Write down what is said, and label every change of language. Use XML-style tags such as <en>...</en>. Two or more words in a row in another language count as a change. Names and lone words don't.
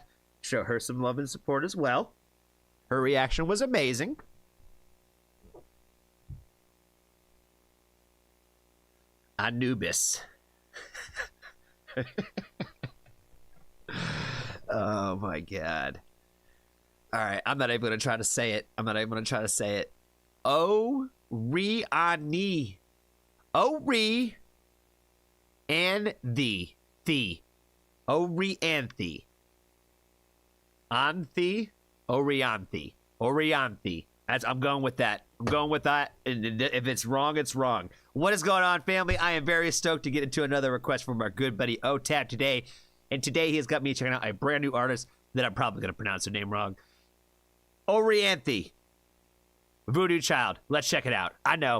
<en>Show her some love and support as well. Her reaction was amazing. Anubis. Oh my God. All right, I'm not even going to try to say it. O-re-ani. O-re and the. O-re-anthi. Anthi. Orianthi. Orianthi. I'm going with that. And if it's wrong, it's wrong. What is going on, family? I am very stoked to get into another request from our good buddy OTAB today. And today he has got me checking out a brand new artist that I'm probably going to pronounce her name wrong. Orianthi. Voodoo Child. Let's check it out. I know.</en>